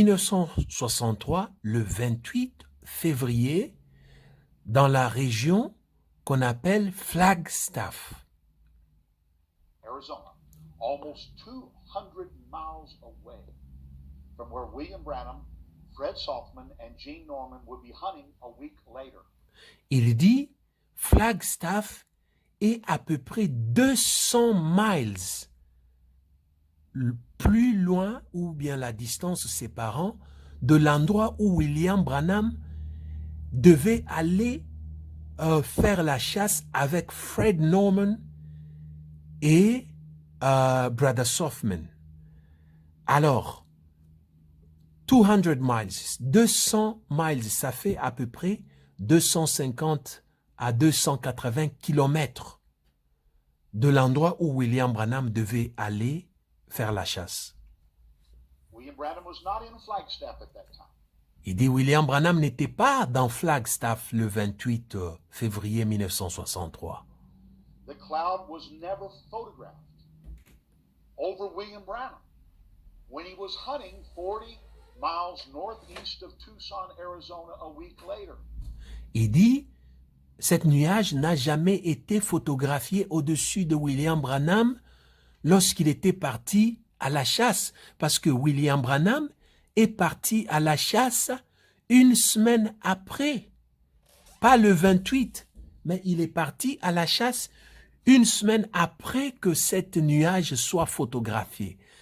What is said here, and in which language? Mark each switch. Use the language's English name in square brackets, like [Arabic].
[French] 1963, le 28 février, dans la région qu'on appelle Flagstaff. [English] Arizona, almost 200 miles away from where William Branham, Fred Softman, and Gene Norman would be hunting a week later. [French] Il dit, Flagstaff est à peu près 200 miles plus loin, ou bien la distance séparant, de l'endroit où William Branham devait aller faire la chasse avec Fred Norman et Brother Softman. Alors, 200 miles, ça fait à peu près 250 à 280 kilomètres de l'endroit où William Branham devait aller faire la chasse. [English] William Branham was not in Flagstaff at that time. [French] Il dit William Branham n'était pas dans Flagstaff le 28 février 1963. [English] The cloud was never photographed over William Branham when he was hunting 40 miles northeast of Tucson, Arizona a week later. [French] Il dit, cet nuage n'a jamais été photographié au-dessus de William Branham lorsqu'il était parti à la chasse, parce que William Branham est parti à la chasse une semaine après, pas le 28, mais il est parti à la chasse une semaine après que cet nuage soit photographié.